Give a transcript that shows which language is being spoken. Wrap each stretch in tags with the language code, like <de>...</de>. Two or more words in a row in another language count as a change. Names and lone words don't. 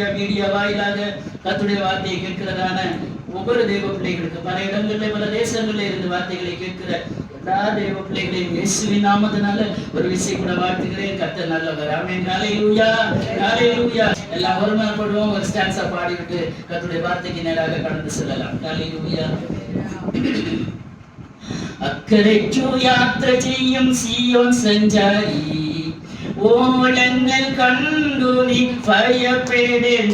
<ta>மீடியா வாயிலாக கர்த்தருடைய வார்த்தையை கேட்கிறதான ஒவ்வொரு தெய்வ பிள்ளைகளுக்கு பல இடங்களில் பல தேசங்களில் இருந்து வார்த்தைகளை கேட்கிற எல்லா தெய்வ பிள்ளைகளையும் இயேசுவின் நாமத்தினால ஒரு விஷயம் கூட வாழ்த்துகிறேன். கர்த்தர் நல்லவர். ஆமென். ஹல்லேலூயா ஹல்லேலூயா. எல்லாம் ஒருமனப்படுவோம். ஒரு ஸ்டான்ஸா பாடிவிட்டு கர்த்தருடைய வார்த்தைக்கு நேராக கடந்து செல்லலாம். ஹல்லேலூயா.</ta> <ml>അക്കരയ്ക്കു യാത്ര ചെയ്യും സിയോൻ സഞ്ചാരി, ഓളങ്ങൾ കണ്ടു നീ ഭയപ്പെടേണ്ട.</ml>